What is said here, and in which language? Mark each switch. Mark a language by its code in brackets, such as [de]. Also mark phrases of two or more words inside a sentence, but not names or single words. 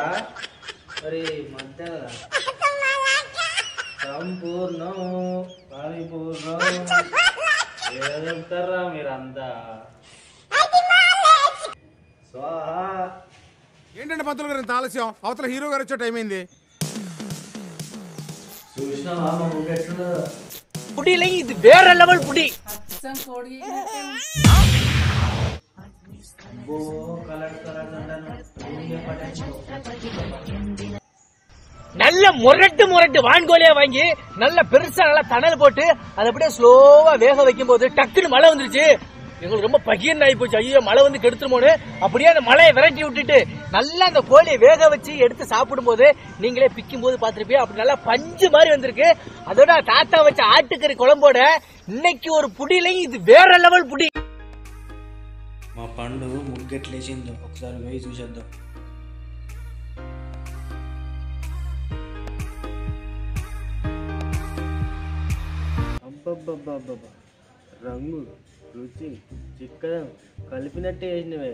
[te] అరే మధ్య సంపూర్ణం పరిపూర్ణం ఏదో చెప్తారా మీరంతా? స్వాహా. ఏంటంటే పంతులు గారు ఇంత ఆలస్యం? అవతల హీరో గారు వచ్చే టైం అయింది. చూసినావా మా ముగ్గు ఎట్లున్నదో? పుడిలే ఇది వేరే లెవెల్ పుడి. అచ్చం కోడి [ta] நல்ல முரட்டு முரட்டு வான்கோலியா வாங்கி நல்ல பெருசா நல்லா தணல் போட்டு அதை அப்படியே ஸ்லோவா வேக வைக்கும் போது டக்குன்னு மழை வந்துருச்சு. எங்களுக்கு ரொம்ப பகீர்னு ஆகி போச்சு. ஐயோ மழை வந்து கெடுத்துருமோன்னு அப்படியே அந்த மழையை விரட்டி விட்டுட்டு நல்லா அந்த கோழியை வேக வச்சு எடுத்து சாப்பிடும் போது நீங்களே பிக்கும் போது பாத்துருப்பீங்க. அப்படி நல்லா பஞ்சு மாதிரி வந்திருக்கு. அதோட தாத்தா வச்ச ஆட்டுக்கறி குழம்போட இன்னைக்கு ஒரு புடிலையும் இது வேற லெவல் புடி. [te] మా పండు ముగ్గెట్లేసిందో ఒకసారి పోయి చూసేద్దాం. అబ్బబ్బబ్బబ్బబ్బా, రంగు రుచి చిక్కదం కలిపినట్టే వేసినవే.